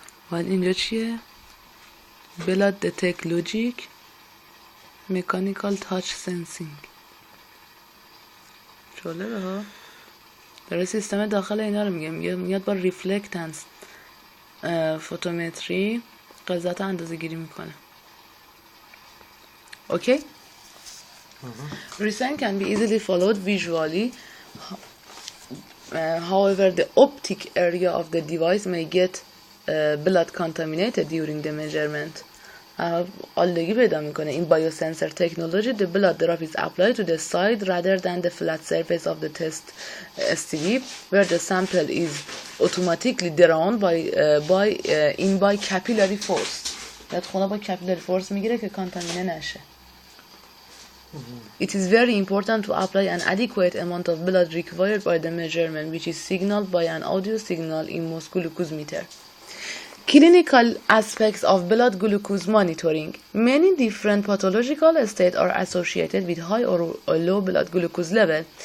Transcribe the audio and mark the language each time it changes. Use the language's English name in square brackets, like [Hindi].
[Persian] ولی اینجا چیه؟ بلاد دتک لوجیک مکانیکال تاچ سنسینگ. جالبه ها، داره سیستم داخل اینا رو میگه، میاد با ریفلکتنس فوتومتری غلظت اندازه گیری میکنه. اوکی. [English] Resign can be easily followed visually. However, the optic area of the device may get blood contaminated during the measurement. [Persian] آلودگی پیدا میکنه. [English] In biosensor technology, the blood drop is applied to the side rather than the flat surface of the test strip, where the sample is automatically drawn by capillary force. [Persian] یاد خونه با capillary force میگیره که کانتامینه نشه. [English] It is very important to apply an adequate amount of blood required by the measurement, which is signaled by an audio signal in most glucose meter. Clinical aspects of blood glucose monitoring. Many different pathological states are associated with high or low blood glucose level.